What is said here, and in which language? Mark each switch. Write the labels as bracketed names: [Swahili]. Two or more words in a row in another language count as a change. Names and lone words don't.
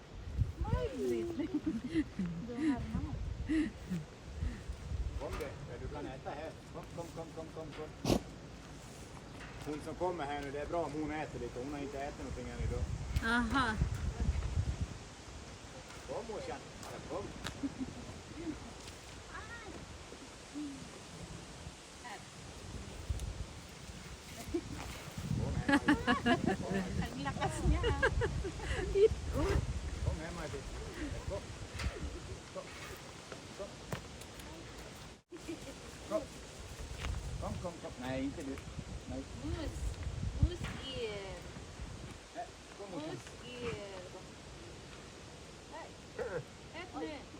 [Swedish] Du har mat. Kom du kan äta här. Kom. Hon som kommer här nu, det är bra om hon äter lite. Hon har inte ätit någonting än idag. Aha. Kom morsan. Ja, kom. [Filipino] Ang lakas niya. [Swedish] Kom här Maj-Britt. Kom. Kom. Nej, inte du. Nej. Mus. Mus ear. Kom morsan. Mus ear. Ät nu.